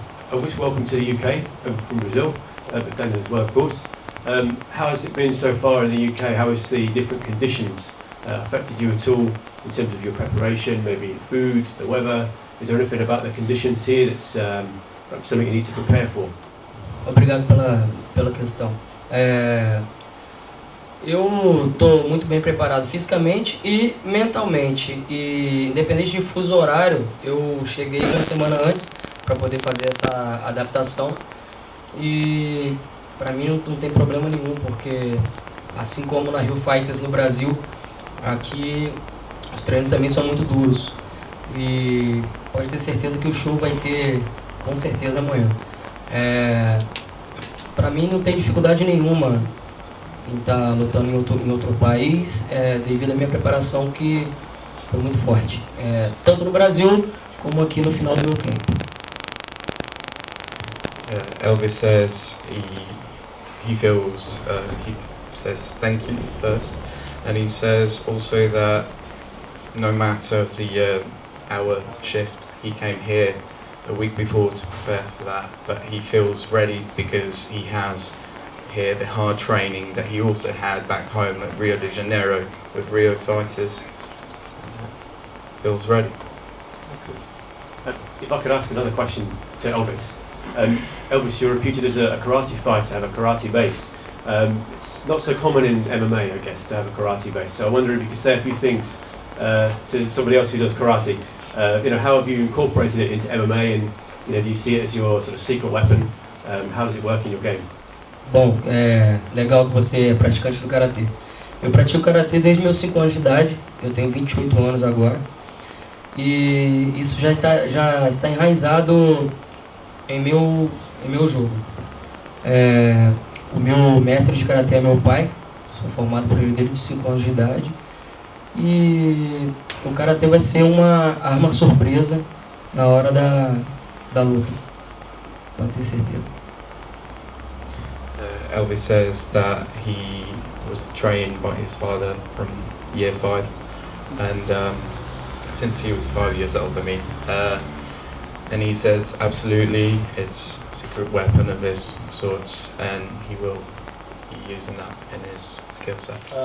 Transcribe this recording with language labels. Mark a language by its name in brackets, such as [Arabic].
[English] Elvis, welcome to the UK from Brazil, but Daniel as well, of course. How has it been so far in the UK? How has the different conditions affected you at all in terms of your preparation, maybe food, the weather? Is there anything about the conditions here that's perhaps something you need to prepare for? [Portuguese] Obrigado pela questão. Eu estou muito bem preparado fisicamente e mentalmente. E independente de fuso horário, eu cheguei uma semana antes para poder fazer essa adaptação. E para mim não tem problema nenhum, porque assim como na Rio Fighters no Brasil, aqui os treinos também são muito duros. E pode ter certeza que o show vai ter com certeza amanhã. Para mim não tem dificuldade nenhuma em estar lutando em outro país, devido à minha preparação que foi muito forte, tanto no Brasil como aqui no final do meu camp. [English] Elvis says he feels he says thank you first, and he says also that no matter the hour shift, he came here a week before to prepare for that, but he feels ready because he has here the hard training that he also had back home at Rio de Janeiro with Rio fighters. Feels ready. If I could ask another question to Elvis. Elvis, you're reputed as a karate fighter, have a karate base. It's not so common in MMA, I guess, to have a karate base. So I wonder if you could say a few things to somebody else who does karate. How have you incorporated it into MMA, and do you see it as your sort of secret weapon? How does it work in your game? [Portuguese] Bom, é legal que você é praticante do Karatê. Eu pratico Karatê desde meus 5 anos de idade, eu tenho 28 anos agora. E isso já está enraizado em meu jogo. O meu mestre de Karatê é meu pai, sou formado por ele desde os 5 anos de idade. E o Karatê vai ser uma arma surpresa na hora da luta, pode ter certeza. [English] Elvis says that he was trained by his father from year 5, and since he was 5 years old, and he says absolutely it's a secret weapon of his sorts, and he will be using that in his skill set.